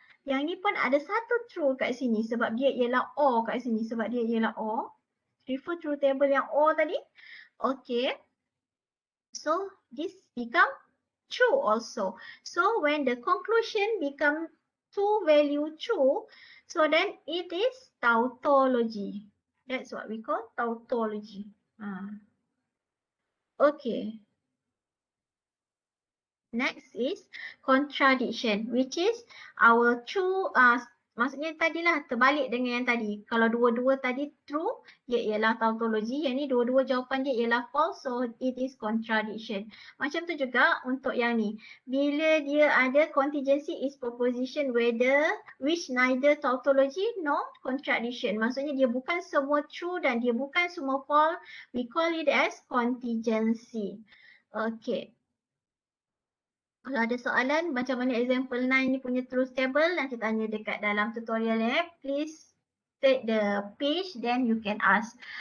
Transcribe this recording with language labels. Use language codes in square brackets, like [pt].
[ms] Yang ni pun ada satu true kat sini sebab dia ialah or kat sini sebab dia ialah or. Refer true table yang or tadi. Okay. [en] So this become true also. So when the conclusion become two value true, so then it is tautology. That's what we call tautology. Okay. Next is contradiction, which is our true, [ms] maksudnya tadilah terbalik dengan yang tadi. Kalau dua-dua tadi true, ia ialah tautology. Yang ni dua-dua jawapan dia ialah false, [en] so it is contradiction. [ms] Macam tu juga untuk yang ni. Bila dia ada [en] contingency is proposition whether which neither tautology nor contradiction. [ms] Maksudnya dia bukan semua true dan dia bukan semua false. [en] We call it as contingency. Okay. [ms] Kalau ada soalan macam mana example 9 ni punya truth table, nanti tanya dekat dalam tutorial ni. [en] Please take the page then you can ask.